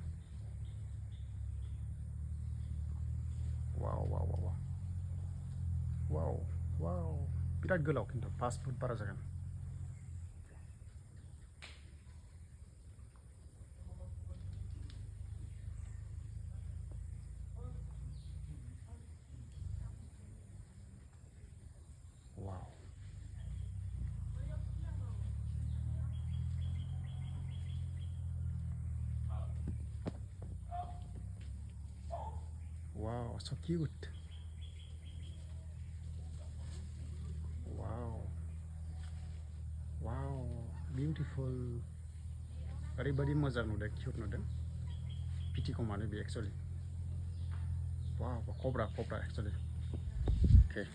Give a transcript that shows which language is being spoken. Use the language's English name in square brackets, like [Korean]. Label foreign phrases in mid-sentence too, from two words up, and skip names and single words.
[English] wow wow wow wow wow [Bodo] बिराद गोलाव खिन्थु 5 फुट बारा जागोन [English] वाव wow so cute wow wow beautiful [Bodo] ओरैबादि मोजां नुदों क्यूट नुदों पिटिकमानो बे एक्चुअली [English] wow cobra actually okay